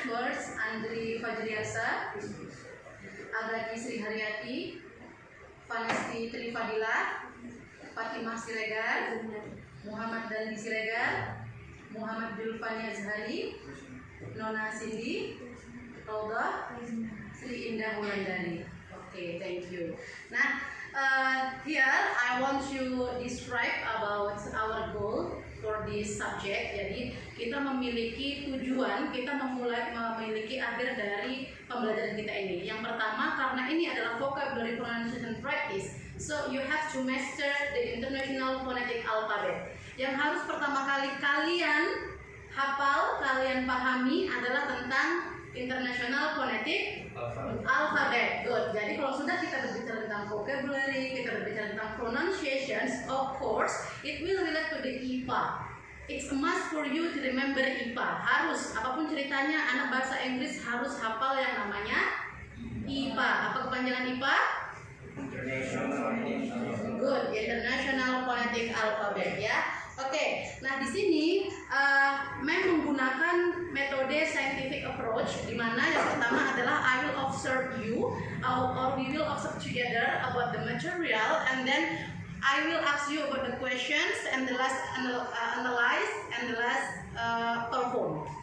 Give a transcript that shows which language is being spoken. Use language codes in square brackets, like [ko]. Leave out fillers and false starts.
[en] First, Andri Fajriasa, Agati Sri Haryati, Vanesti Trifadila, Fatimah Siregar, Muhammad Dandi Siregar, Muhammad Julfani Azhari, Nona Cindy, Rauda, Sri Indah Wulandari. Okay, thank you. Nah, Here I want to describe about our goal for this subject. [id] Jadi kita memiliki tujuan, kita memiliki akhir dari pembelajaran kita ini. Yang pertama, karena ini adalah [en] vocabulary pronunciation practice, so you have to master the International Phonetic Alphabet. [id] Yang harus pertama kali kalian hafal, kalian pahami adalah tentang International Phonetic Alphabet. Good. Jadi kalau sudah kita berbicara tentang vocabulary, kita berbicara tentang pronunciations, [en] of course, it will relate to the IPA. It's a must for you to remember IPA. [id] Harus, apapun ceritanya, anak bahasa Inggris harus hafal yang namanya IPA. Apa kepanjangan IPA? Good. [en] International Phonetic Alphabet, ya. [id] Oke, nah di sini menggunakan metode scientific approach, di mana yang pertama adalah [en] I will observe you, or we will observe together about the material, and then I will ask you about the questions, and the last analyze, and the last perform.